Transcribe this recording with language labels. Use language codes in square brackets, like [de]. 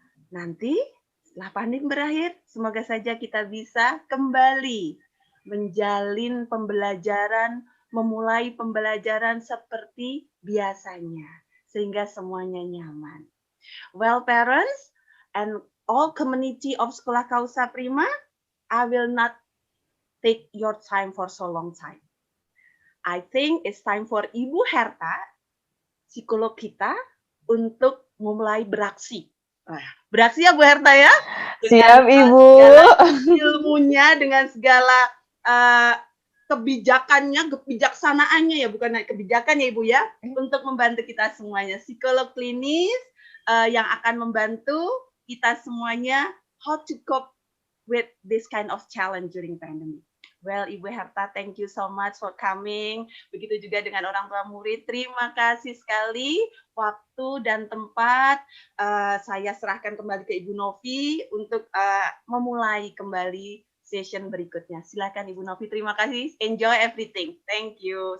[id] Nanti setelah pandemi berakhir, semoga saja kita bisa kembali menjalin pembelajaran, memulai pembelajaran seperti biasanya, sehingga semuanya nyaman. [en] Well, parents and all community of Sekolah Kausa Prima, I will not take your time for so long time. I think it's time for Ibu Herta, [id] psikolog kita, untuk memulai beraksi. Beraksi ya Bu Herta ya? Siap Ibu. Ilmunya, dengan segala kebijakannya, kebijaksanaannya ya, bukan kebijakan ya Ibu ya, untuk membantu kita semuanya. Psikolog klinis yang akan membantu kita semuanya [en] how to cope with this kind of challenge during pandemic. Well, Ibu Herta, thank you so much for coming. [id] Begitu juga dengan orang tua murid. Terima kasih sekali waktu dan tempat. Saya serahkan kembali ke Ibu Novi untuk memulai kembali session berikutnya. Silakan Ibu Novi. Terima kasih. [en] Enjoy everything. Thank you.